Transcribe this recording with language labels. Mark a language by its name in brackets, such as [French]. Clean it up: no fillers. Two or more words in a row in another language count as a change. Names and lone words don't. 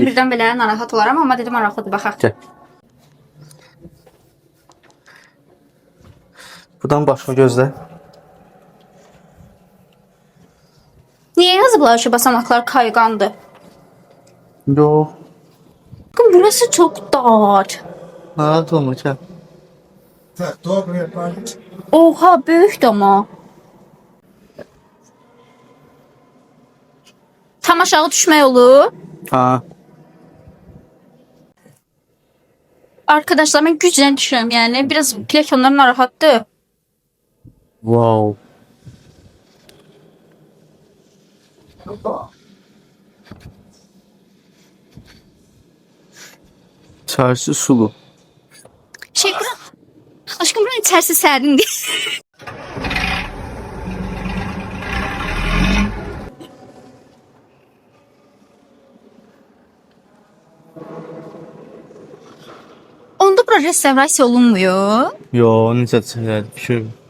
[Azerbaijani] Birdən belə narahat olaram, amma dedim maraqlıdır, baxaq. Gəl. Buradan başqa gözlə. Niyə yazıblar ki, [Turkish] basamaklar kaygandı? [Azerbaijani] Yox. [Turkish] Bakın burası çok dar. [Azerbaijani] Narahat olma, gəl. Oha, böyükdür ama. Tam aşağı düşmək olur. Ha. [Turkish] Arkadaşlar ben [Azerbaijani] güclə düşürəm, [Turkish] yani biraz [Azerbaijani] plekonlar narahatdır. [Turkish] Wow. İçerisi sulu. [Azerbaijani] Şey bura. Aşkım buranın içerisi sərindi. Onda bura restavrasiya olunmuyor. Yo, necə çəkər? Fikir.